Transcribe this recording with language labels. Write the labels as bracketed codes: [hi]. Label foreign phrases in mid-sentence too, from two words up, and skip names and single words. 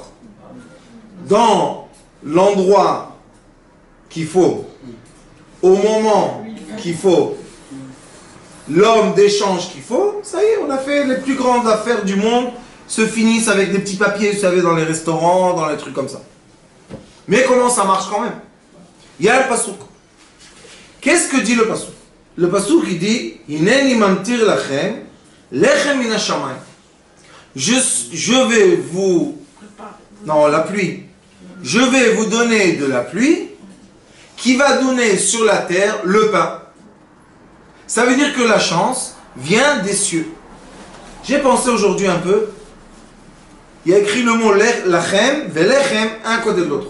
[fr] Dans l'endroit qu'il faut, au moment qu'il faut, l'homme d'échange qu'il faut, ça y est, on a fait les plus grandes affaires du monde, se finissent avec des petits papiers, vous savez, dans les restaurants, dans les trucs comme ça. Mais comment ça marche quand même? Il y a le pasouk. Qu'est-ce que dit le pasouk? Le pasouk, il dit: [he] הנני ממטיר לכם, לחם מן השמים. [fr] Je vais vous... Non, la pluie. Je vais vous donner de la pluie qui va donner sur la terre le pain. Ça veut dire que la chance vient des cieux. J'ai pensé aujourd'hui un peu. Il y a écrit le mot [he] לכם, ולחם, [fr] un côté de l'autre.